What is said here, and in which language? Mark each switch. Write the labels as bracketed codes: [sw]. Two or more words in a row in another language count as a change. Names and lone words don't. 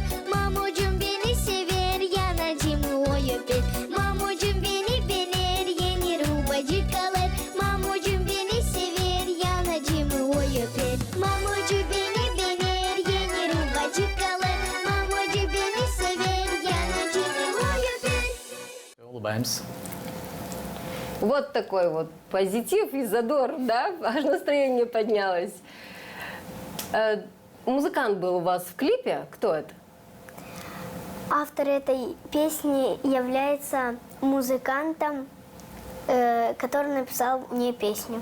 [gag] Mamucum beni sever, yanacımı o öper. Mamucum beni beğenir, yeni rubacık alır. Mamucum beni sever, yanacımı o öper. Mamucu beni beğenir, yeni rubacık alır. Mamucu beni sever, yanacımı o öper. [ru] Улыбаемся. Вот такой вот позитив и задор, да? Аж настроение поднялось. Музыкант был у вас в клипе. Кто это? Автор этой песни является музыкантом, который написал мне песню.